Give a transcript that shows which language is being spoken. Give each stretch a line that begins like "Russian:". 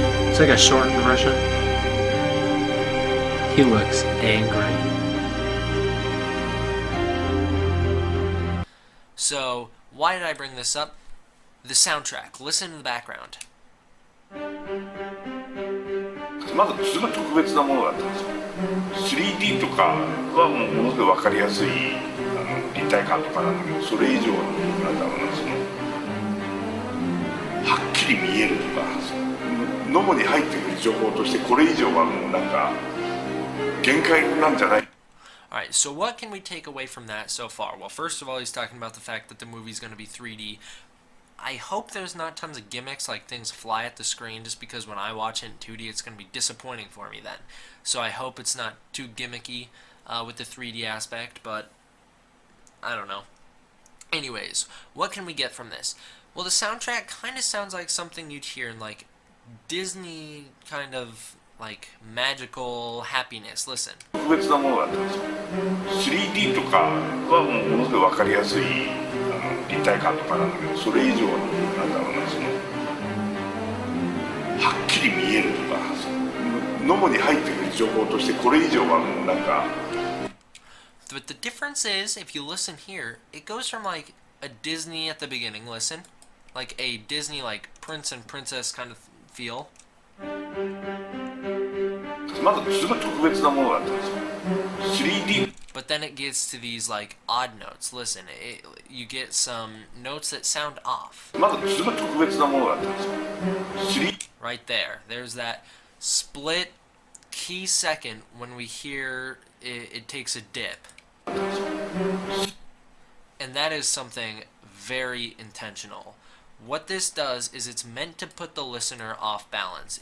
English: It's like a shortened version. He looks angry. So, why did I bring this up? The soundtrack. Listen to the background.
Japanese: まずすごい特別なものだったんですよ 3D とかはもうものすごい分かりやすい立体感とかなんだけどそれ以上のなんだろうなはっきり見えるとか脳に入ってくる情報としてこれ以上はもうなんか限界なんじゃない
English: Alright, so what can we take away from that so far? Well, first of all, he's talking about the fact that the movie's going to be 3D. I hope there's not tons of gimmicks like things fly at the screen, just because when I watch it in 2D, it's going to be disappointing for me then. So I hope it's not too gimmicky with the 3D aspect, but I don't know. Anyways, what can we get from this? Well, the soundtrack kind of sounds like something you'd hear in like Disney kind of like magical happiness. Listen.
Japanese: 特別なものだったんですよ 3D とかはもうものすごい分かりやすい立体感とかなんだけどそれ以上のなんだろうなはっきり見えるとか脳に入ってくる情報としてこれ以上はもうなんか
English: But the difference is, if you listen here, it goes from like a Disney at the beginning, listen, like a Disney like prince and princess kind of feel.
Japanese: まずすごい特別なものだったんですよ 3D
English: But then it gets to these like odd notes. Listen, you get some notes that sound off.
Japanese: まずすごい特別なものだったんですよ
English: Right there. There's that split key second when we hear it takes a dip. And that is something very intentional. What this does is it's meant to put the listener off balance.